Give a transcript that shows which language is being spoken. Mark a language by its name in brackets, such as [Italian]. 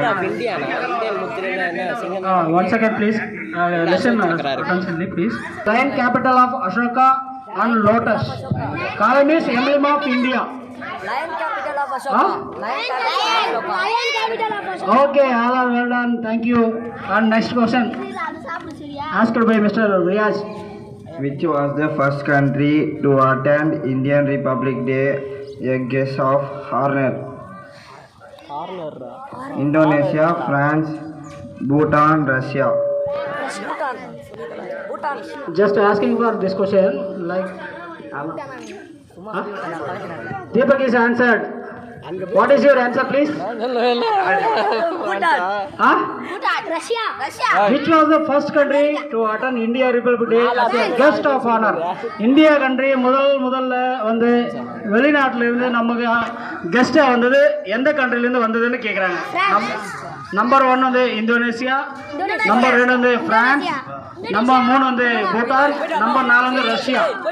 [Tamil] India முத்திரைனா என்ன சிங்கம்? [English] One second please. Listen attentively please. Lion capital of Ashoka and Lotus. Column is emblem of India. Lion capital of Ashoka. Lion capital of Ashoka. Okay, all are well done. Thank you. And next question asked by Mr. Riaz. Which was the first country to attend Indian Republic Day? A guess of honor. Indonesia, France, Bhutan, Russia. Bhutan. Just asking for this question like Deepak is answered. What is your answer please? Bhutan. Huh? Bhutan. Russia. Which was the first country to attend India Republic Day as a guest of honor? [Tamil] India country முதல்ல வந்து வெளிநாட்டுல இருந்து நமக்கு கெஸ்டா வந்தது எந்த கண்ட்ரில இருந்து வந்ததுன்னு கேக்குறாங்க. நம்பர் 1 வந்து இந்தோனேசியா, நம்பர் 2 வந்து பிரான்ஸ், நம்பர் 3 வந்து பூட்டான், நம்பர் 4 வந்து ரஷ்யா.